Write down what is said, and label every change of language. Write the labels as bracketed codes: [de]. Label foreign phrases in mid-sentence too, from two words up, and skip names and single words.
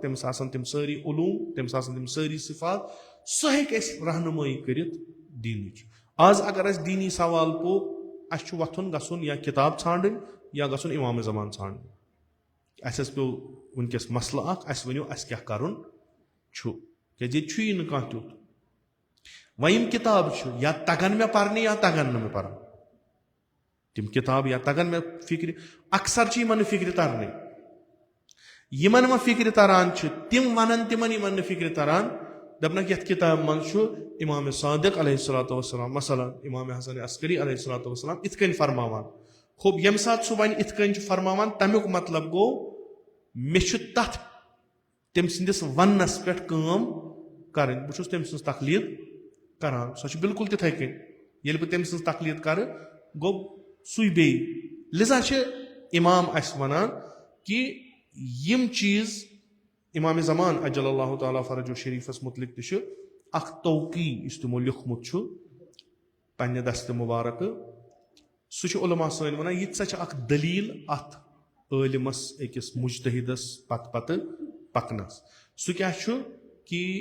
[ks] تٔمِس آسن تِم سٲری علوٗم تٔمِس آسن تِم سٲری صفات سُہ ہیٚکہِ اَسہِ رہنُمٲیی کٔرِتھ دیٖنٕچ آز اگر اَسہِ دیٖنی سوال پوٚو اَسہِ چھُ وۄتھُن گژھُن یا کِتاب ژھانڈٕنۍ یا گژھُن اِمامِ زمان ژھانڈٕنۍ اَسہِ حظ پیٚو وٕنکیٚس مسلہٕ اکھ اَسہِ ؤنِو اَسہِ کیاہ کَرُن چھُ کیازِ ییٚتہِ چھُیی نہٕ کانٛہہ تیُتھ وۄنۍ یِم کِتابہٕ چھِ یا تگن مےٚ پرنہِ یا تگن نہٕ مےٚ پرنہِ تِم کِتابہٕ یا تگن مےٚ فِکرِ اکثر چھِ یِمن نہٕ فِکرِ ترنٕے یِمن وۄنۍ فِکرِ تران چھِ تِم ونن تِمن یِمن نہٕ فِکرِ تران دپنکھ یتھ کِتابہِ منٛز چھُ امامِ صادق [ar] علیہ الصلوۃ والسلام [ks] مثلاً امامِ حسن عسکری [ar] علیہ الصلوۃ والسلام [ks] یِتھ کٔنۍ فرماوان خوب ییٚمہِ ساتہٕ سُہ وۄنۍ یِتھ کٔنۍ چھُ فرماوان تمیُک مطلب گوٚو مےٚ چھُ تتھ تٔمۍ سٕنٛدِس وننس پٮ۪ٹھ کٲم کرٕنۍ بہٕ چھُس تٔمۍ سٕنٛز تقلیٖد کران سۄ چھِ بالکُل تِتھٕے کٔنۍ ییٚلہِ بہٕ تٔمۍ سٕنٛز تقلیٖد کرٕ گوٚو سُے بیٚیہِ لِذا چھِ اِمام اَسہِ ونان کہِ یِم چیٖز اِمامِ زمان [ar] اجل اللہ تعالیٰ فرجہ [ks] شریٖفس مُتعلق تہِ چھُ اکھ توقی یُس تِمو لیوٗکھمُت چھُ پننہِ دستہِ مُبارکہٕ سُہ چھُ علما سٲنۍ ونان یہِ تہِ سا چھِ اکھ دٔلیٖل اتھ عٲلِمس أکِس مُجتہدس پتہٕ پتہٕ پکنس سُہ کیاہ چھُ کہِ